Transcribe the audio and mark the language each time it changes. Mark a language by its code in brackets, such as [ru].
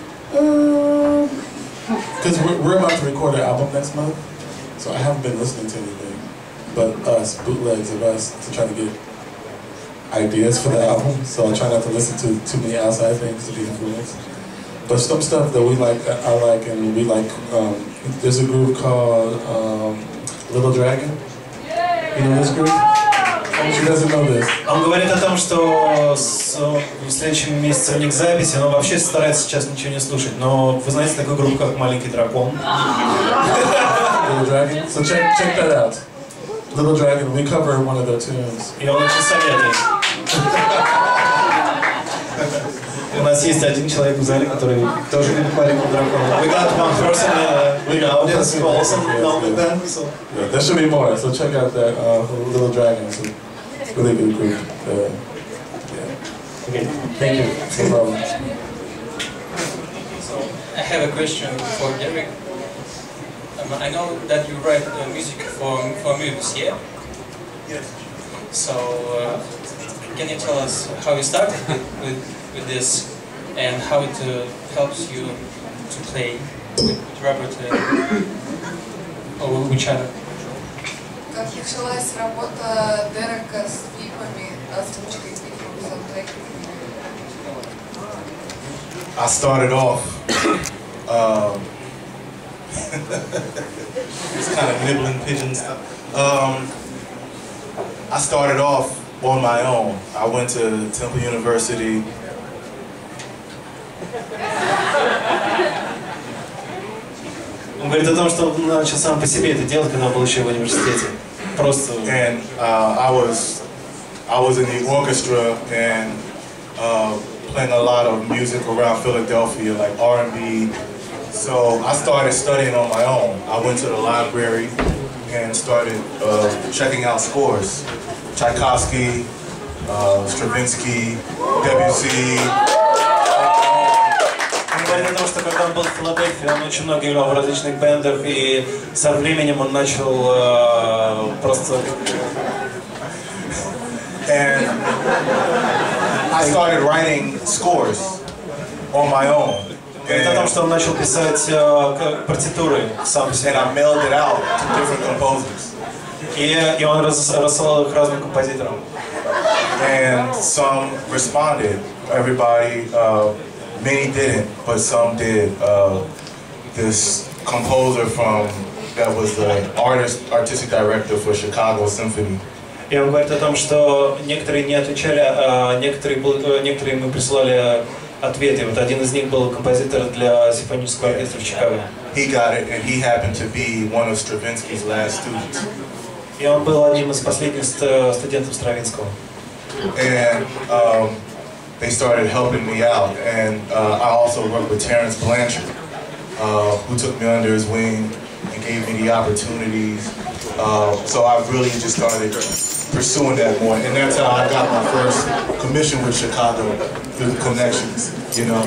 [en] Because we're about to record an album next month, so I haven't been listening to anything but bootlegs of us to try to get ideas for the album. So I try not to listen to too many outside things to be influenced. But some stuff that we like, I like, and we like. There's a group called Little Dragon. You know this group? She doesn't know this. [ru] Он говорит о том, что в следующем месяце у них записи, но вообще старается сейчас ничего не слушать. Но вы знаете такую группу, как Маленький дракон? [en] Little Dragon. So check that out. Little Dragon. We cover one of their tunes. [ru] И он очень советует. У нас есть один человек в зале, который тоже любит Маленького дракона. [en] We got one person in the audience who also knows that. So. Yeah, there should be more. So check out that Little Dragon. It's a really good group. Yeah. Okay, thank you. No problem. So I have a question for Derek. I know that you write music for movies, yeah? Yes. So can you tell us how you started with this and how it helps you to play with Robert or with each other? [ru] Как началась работа Дерека с клипами, озвучкой клипов, саундтреками? [en] I started off It's kind of nibbling pigeons. I started off on my own. I went to Temple University. [ru] Он говорит о том, что он начал сам по себе это делать, когда он был еще в университете. Просто. [en] And I was in the orchestra and playing a lot of music around Philadelphia, like R&B. So I started studying on my own. I went to the library and started checking out scores. Tchaikovsky, Stravinsky, Debussy. [ru] Он говорит о том, что когда он был в Филадельфии, он очень много играл в различных бендах, и со временем он начал просто... [en] And I started writing scores on my own. [ru] Говорит о том, что он начал писать партитуры сам по себе. [en] And I mailed it out to different composers. [ru] И он рассылал их разным композиторам. [en] And some responded. Everybody, many didn't, but some did. This composer that was the artistic director for Chicago Symphony. [ru] И он говорит о том, что некоторые не отвечали, а некоторые мы присылали ответы. Вот один из них был композитор для симфонического оркестра в Чикаго. [en] He got it, and he happened to be one of Stravinsky's last students. [ru] И он был одним из последних студентов Стравинского. [en] And they started helping me out, and I also worked with Terrence Blanchard, who took me under his wing and gave me the opportunities. So I really just started pursuing that more, and that's how I got my first commission with Chicago, through the connections, you know.